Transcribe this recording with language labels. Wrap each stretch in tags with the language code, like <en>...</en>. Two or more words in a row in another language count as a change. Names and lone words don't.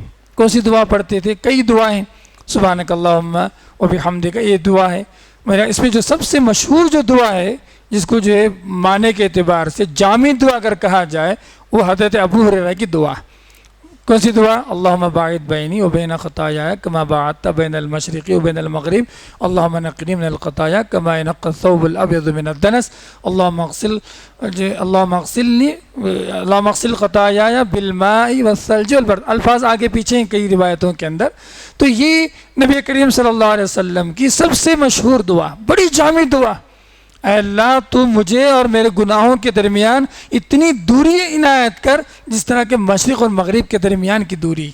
<ur>کون سی دعا پڑھتے تھے؟ کئی دعائیں,</ur> <ar>سبحانک اللہم و بحمدک,</ar> <ur>یہ دعا ہے. اس میں جو سب سے مشہور جو دعا ہے, جس کو جو ہے معنی کے اعتبار سے جامع دعا اگر کہا جائے, وہ حضرت ابو ہریرہ کی دعا. کون سی دعا؟</ur> <ar>اللہم باعد بینی و بین خطایایا کما باعدت بین المشرق و بین المغرب, اللہم نقنی من الخطایا کما ینقی الثوب الابیض من الدنس, اللہم اغسل خطایایا بالماء والثلج والبرد.</ar> <ur>الفاظ آگے پیچھے ہیں کئی روایتوں کے اندر. تو یہ نبی کریم</ur> <ar>صلی اللہ علیہ وسلم</ar> <ur>کی سب سے مشہور دعا, بڑی جامع دعا. اے اللہ تو مجھے اور میرے گناہوں کے درمیان اتنی دوری عنایت کر جس طرح کہ مشرق اور مغرب کے درمیان کی دوری.</ur>